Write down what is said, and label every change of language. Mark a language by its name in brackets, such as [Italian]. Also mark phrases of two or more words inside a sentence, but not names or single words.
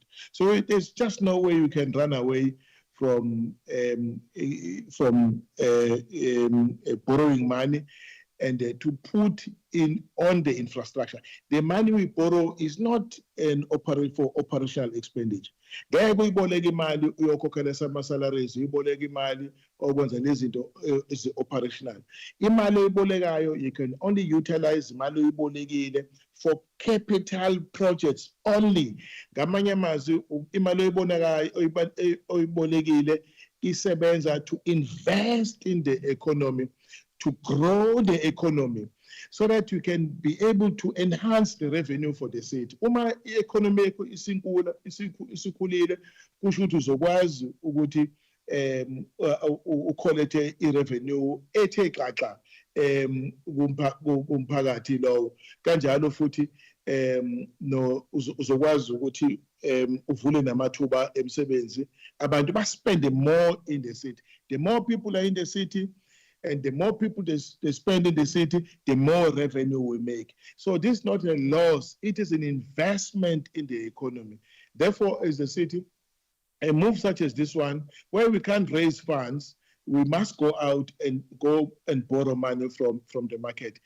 [English] So there's just no way you can run away from borrowing money and to put in on the infrastructure. The money we borrow is not for operational expenditure. [Zulu] Ngeke uyiboleke imali uyokhokhela ama-salaries, uyiboleke imali okwenza lezinto ezi-operational. Imali oyibolekayo, [English] you can only utilize [Zulu] imali oyibolekile [English] for capital projects only. [Zulu] Ngamanye amazwi, imali oyibolekile isebenza [English] to invest in the economy, to grow the economy, so that you can be able to enhance the revenue for the city. [Zulu] Uma i-economy yakho isikhulile, kusho ukuthi uzokwazi ukuthi ukholethe i-revenue ethe xaxa kumphakathi lowo. Kanjalo futhi uzokwazi ukuthi uvule namathuba emsebenzi, abantu baspend [English] more in the city. The more people are in the city, and the more people they spend in the city, the more revenue we make. So this is not a loss, it is an investment in the economy. Therefore, as the city, a move such as this one, where we can't raise funds, we must go out and borrow money from the market.